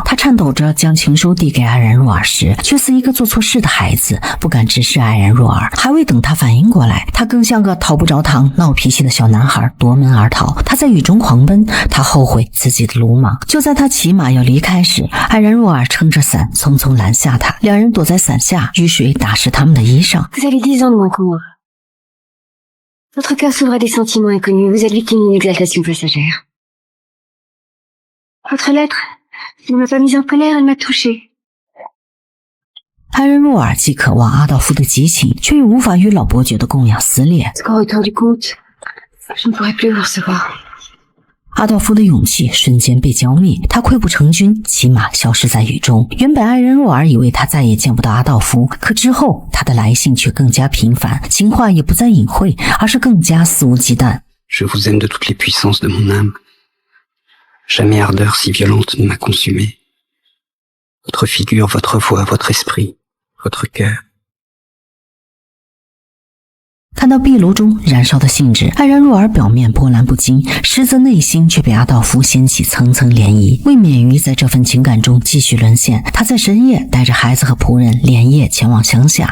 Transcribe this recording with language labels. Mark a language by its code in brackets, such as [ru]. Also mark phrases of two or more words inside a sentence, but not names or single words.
[zh] 他颤抖着将情书递给艾然若尔时，却似一个做错事的孩子，不敢直视艾然若尔。还未等他反应过来，他更像个讨不着糖闹脾气的小男孩，夺门而逃。他在雨中狂奔，他后悔自己的鲁莽。就在他骑马要离开时，艾然若尔撑着伞匆匆拦下他，两人躲在伞下，雨水打湿他们的衣裳。 [fr] Vous avez 10 ans de moins que moi. Votre cœur s'ouvre à des sentiments inconnus. Vous êtes victime d'une exaltation passagère. Votre lettre, elle ne m'a pas mise en colère, elle m'a touchée. [zh] 艾然若尔既渴望阿道夫的激情，却又无法与老伯爵的供养撕裂。 [fr] Jusqu'au retour du comte, je ne pourrai plus vous recevoir. [zh] 阿道夫的勇气瞬间被浇灭，他溃不成军，骑马消失在雨中。原本艾然若尔以为他再也见不到阿道夫，可之后他的来信却更加频繁，情话也不再隐晦，而是更加肆无忌惮。 [fr] Je vous aime de toutes les puissances de mon âme. Jamais ardeur si violente ne m'a consumé. Votre figure, votre voix, votre esprit, votre cœur. [zh] 看到壁炉中燃烧的信纸，艾然若尔表面波澜不惊，实则内心却被阿道夫掀起层层涟漪。为免于在这份情感中继续沦陷，他在深夜带着孩子和仆人连夜前往乡下。